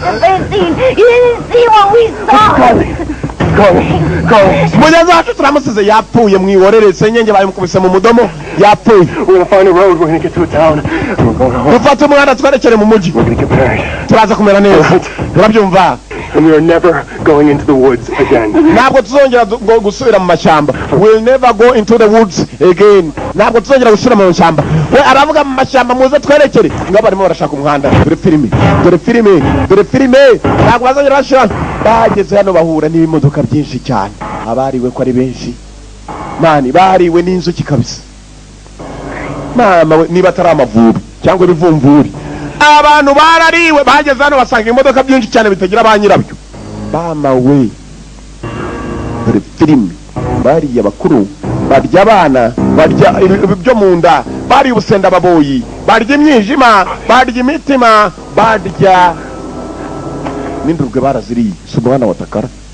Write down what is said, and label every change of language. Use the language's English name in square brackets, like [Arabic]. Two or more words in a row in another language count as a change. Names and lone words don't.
[Kinyarwanda] Mugezi wacu turamusize yapfuye mwihorere senyenge bayimukubise mu mudomo yapfuye. Dufate umwana twerekere mu mujyi turaza kumera neza. Urabyumva? [English] And we are never going into the woods again. [Kinyarwanda] Ntabwo tuzongera gusubira mu mashyamba. [English] We'll never go into the woods again. [Kinyarwanda] Ntabwo tuzongera gusubira mu mashyamba. We aravuga mu mashyamba muze twerekere. Ngabo barimo barashaka umuhanda. Dore filime. Ntabwo bazongera bashira. Bageze hano bahura n'ibimodoka byinshi cyane. Abariwe ko ari benshi. mani bariwe n'inzuki kabisa mama we niba atari amavubi cyangwa ibivumvuri abantu barariwe bageze hano basanga imodoka byinshi cyane bitagira ba nyirabyo mama we dore filime bariya bakuru barya abana barya ibyo mu nda bariye ubusenda baboyi barya imyijima barya imitima barya n'indurwe baraziriye si umwana wa takara